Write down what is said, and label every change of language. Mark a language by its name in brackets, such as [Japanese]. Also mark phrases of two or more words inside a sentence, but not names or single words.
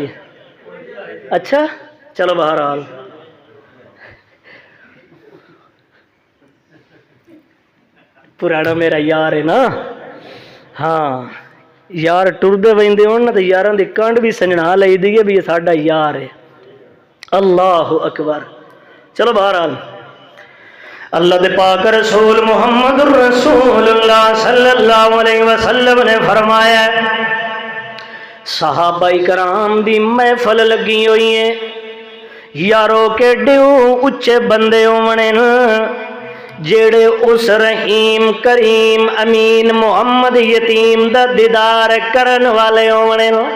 [Punjabi] اچھا چلو بہرحال پرانا میرا یار ہے نا، ہاں یار ٹردے وہندے ہون نا تو یاراں دی کنڈ بھی سجناں لئی دی ہے بھی یہ ساڈا یار ہے. [Arabic] الله أكبر. [Punjabi] چلو بہرحال اللہ دے پاک رسول محمد رسول اللہ [Arabic] صلى الله عليه وسلم [Punjabi] نے فرمایا، صحابۂ کرام دی محفل لگی ہوئی ہے، یارو کے ڈیو اچے بندے ہووݨے جیہڑے اس رحیم کریم امین محمد یتیم دا دیدار کرن والے ہووݨے.